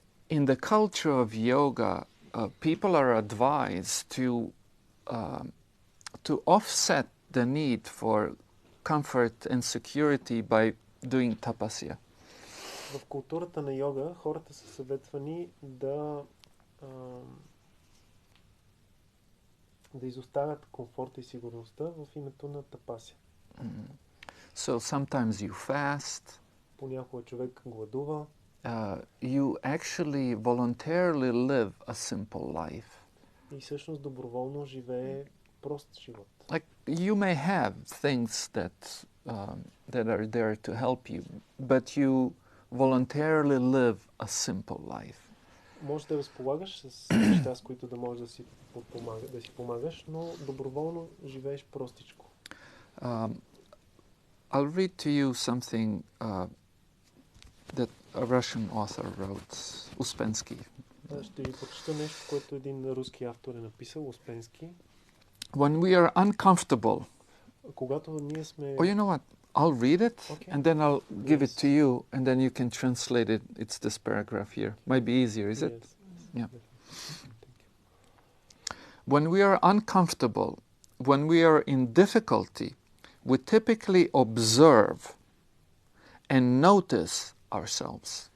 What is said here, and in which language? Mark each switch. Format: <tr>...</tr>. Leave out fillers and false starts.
<en>In the culture of yoga, people are advised to offset the need for comfort and security by doing tapasya.</en> <bg>В културата на йога хората са съветвани да изоставят комфорта и сигурността в името на тапасия.</bg> <en>So sometimes you fast.</en> <bg>Понякога човек гладува.</bg> <en>You actually voluntarily live a simple life.</en> <bg>И всъщност доброволно живее прост живот.</bg> <en>Like you may have things that are there to help you, but you voluntarily live a simple life.</en> <bg>Може да разполагаш с неща, с които да можеш да си помагаш, но доброволно живееш простичко.</bg> <en>I'll read to you something that a Russian author wrote, Успенски.</en> <bg>Ще ви прочета нещо, което един руски автор е написал, Успенски.</bg> <en>When we are uncomfortable,</en> <bg>когато ние сме...</bg> <en>Oh, you know what? I'll read it, Okay. and then I'll give it to you, and then you can translate it. It's this paragraph here. Might be easier, is it? Yes. Yeah. Thank you. When we are uncomfortable, when we are in difficulty, we typically observe and notice ourselves.</en>